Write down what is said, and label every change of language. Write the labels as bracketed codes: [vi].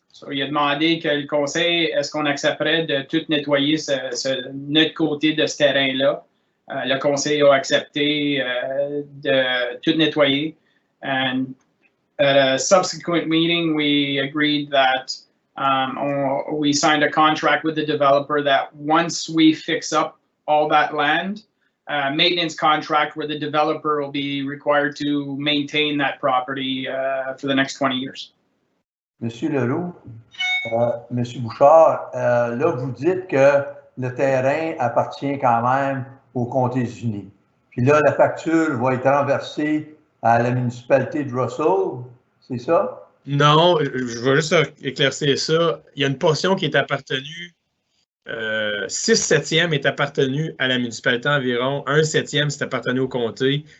[fr] Il a demandé que le conseil, est-ce qu'on accepterait de tout nettoyer notre côté de ce terrain-là? Le conseil a accepté de tout nettoyer. [en] And at a subsequent meeting, we agreed that we signed a contract with the developer that once we fix up all that land, maintenance contract where the developer will be required to maintain that property for the next 20 years. [fr] Monsieur Leroux, Monsieur Bouchard, là, vous dites que le terrain appartient quand même aux Comtés-Unis. Puis là, la facture va être renversée à la municipalité de Russell, c'est ça? Non, je vais juste éclaircir ça. Il y a une portion qui est appartenue, 6/7 est appartenu à la municipalité environ, 1/7 c'est appartenu au comté.